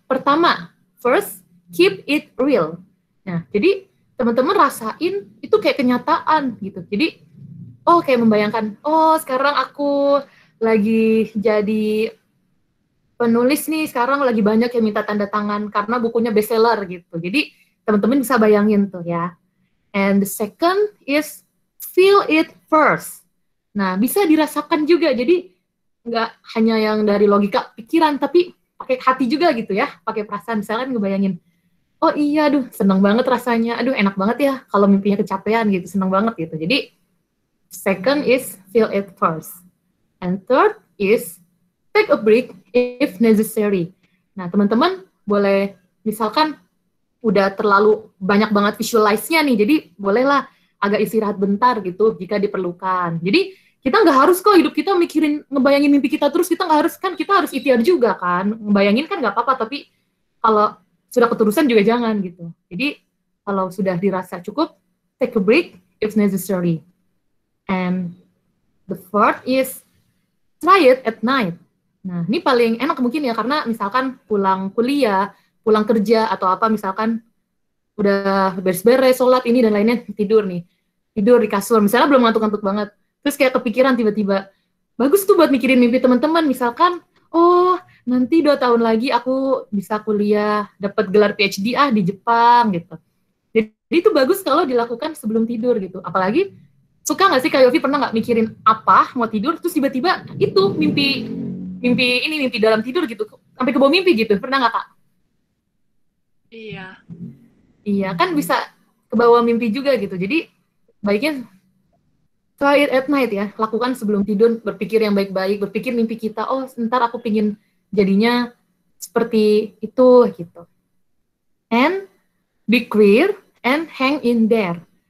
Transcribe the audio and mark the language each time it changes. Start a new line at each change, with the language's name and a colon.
Indonesian: Pertama, first,
English: keep it real.
Indonesian: Nah, jadi teman-teman rasain itu kayak kenyataan gitu. Jadi, oh kayak membayangkan, oh sekarang aku lagi jadi penulis nih, sekarang lagi banyak yang minta tanda tangan karena bukunya bestseller gitu. Jadi, teman-teman bisa bayangin tuh ya.
English: And the second is feel it first.
Indonesian: Nah, bisa dirasakan juga. Jadi, nggak hanya yang dari logika pikiran, tapi pakai hati juga gitu ya, pakai perasaan. Misalkan ngebayangin, oh iya, aduh seneng banget rasanya, aduh enak banget ya kalau mimpinya kecapean gitu, seneng banget gitu.
English: Jadi second is feel it first, and third is take a break if necessary.
Indonesian: Nah teman-teman boleh, misalkan udah terlalu banyak banget visualize-nya nih, jadi bolehlah agak istirahat bentar gitu jika diperlukan. Jadi kita nggak harus kok hidup kita mikirin, ngebayangin mimpi kita terus, kita nggak harus, kan kita harus ikhtiar juga kan, ngebayangin kan nggak apa-apa, tapi kalau sudah keterusan juga jangan gitu. Jadi kalau sudah dirasa cukup,
English: take a break if necessary. And the fourth is try it at night.
Indonesian: Nah ini paling enak mungkin ya, karena misalkan pulang kuliah, pulang kerja atau apa, misalkan udah beres-beres, sholat ini dan lainnya, tidur di kasur, misalnya belum ngantuk-ngantuk banget. Terus kayak kepikiran tiba-tiba, bagus tuh buat mikirin mimpi teman-teman, misalkan, oh nanti 2 tahun lagi aku bisa kuliah, dapat gelar PhD di Jepang gitu. Jadi itu bagus kalau dilakukan sebelum tidur gitu. Apalagi, suka nggak sih Kak Yofi pernah nggak mikirin apa, mau tidur, terus tiba-tiba itu mimpi dalam tidur gitu, sampai ke bawah mimpi gitu, pernah nggak Kak? Iya. Iya, kan bisa ke bawah mimpi juga gitu, jadi baiknya
English: try it at night
Indonesian: ya, lakukan sebelum tidur, berpikir yang baik-baik, berpikir mimpi kita, oh ntar aku pingin jadinya seperti itu gitu.
English: And be clear and hang in there.